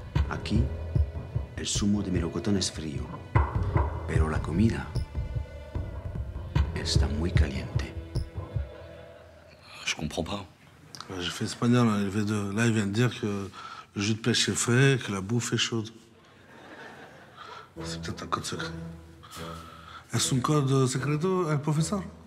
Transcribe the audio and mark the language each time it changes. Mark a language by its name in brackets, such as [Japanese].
[Spanish] Aquí, el zumo de melocotón es frío, pero la comida está muy caliente. [French] Je comprends pas. J'ai fait espagnol à LV2. Là, il vient de dire que le jus de pêche est frais et que la bouffe est chaude. C'est peut-être un code secret. [Spanish] ¿Es un code secreto, el profesor?